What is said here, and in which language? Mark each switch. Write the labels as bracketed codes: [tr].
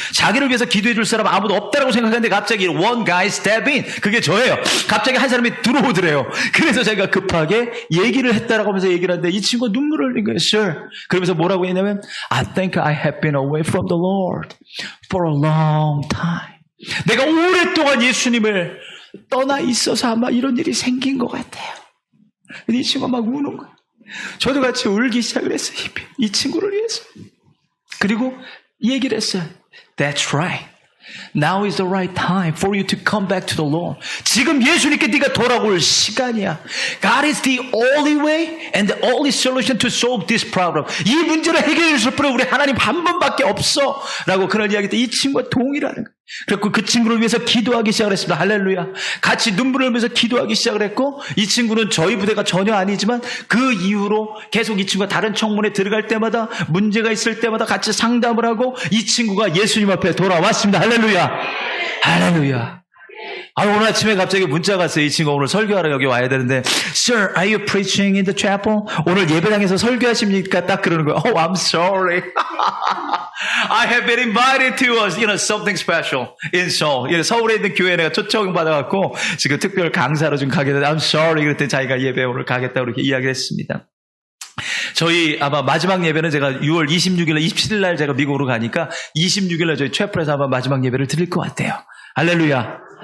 [ko] 자기를 위해서 기도해 줄 사람 아무도 없다라고 생각하는데 갑자기 [en] one guy step in. [ko] 그게 저예요. 갑자기 한 사람이 들어오더래요. 그래서 제가 급하게 얘기를 했다라고 하면서 얘기를 하는데 이 친구가 눈물을 흘린 거예요. [en] Sir. [ko] 그러면서 뭐라고 했냐면 [en] I think I have been away from the Lord for a long time. [ko] 내가 오랫동안 예수님을 떠나 있어서 아마 이런 일이 생긴 것 같아요. 이 친구가 막 우는 거예요. 저도 같이 울기 시작을 했어요. 이 친구를 위해서. 그리고 얘기를 했어요. [en] That's right. Now is the right time for you to come back to the Lord. [ko] 지금 예수님께 네가 돌아올 시간이야. [en] God is the only way and the only solution to solve this problem. [ko] 이 문제를 해결해 줄 분은 우리 하나님 한 분밖에 없어. 라고 그런 이야기 때 이 친구가 동의를 하는 거예요. 그래서 그 친구를 위해서 기도하기 시작을 했습니다. 할렐루야. 같이 눈물을 흘리면서 기도하기 시작을 했고 이 친구는 저희 부대가 전혀 아니지만 그 이후로 계속 이 친구가 다른 청문회 들어갈 때마다 문제가 있을 때마다 같이 상담을 하고 이 친구가 예수님 앞에 돌아왔습니다. 할렐루야. 할렐루야. 오늘 아침에 갑자기 문자가 왔어요. 이 친구 오늘 설교하러 여기 와야 되는데 [en] Sir, are you preaching in the chapel? [ko] 오늘 예배당에서 설교하십니까? 딱 그러는 거예요. [en] I'm sorry. I have been invited to something special in Seoul. [ko] 서울에 있는 교회에 내가 초청 받아갖고 지금 특별 강사로 좀 가게 됐는데 [en] I'm sorry. [ko] 그랬더니 자기가 예배 오늘 가겠다고 이렇게 이야기를 했습니다. 저희 아마 마지막 예배는 제가 6월 26일, 27일 날 제가 미국으로 가니까 26일 날 저희 채플에서 아마 마지막 예배를 드릴 것 같아요. 할렐루야.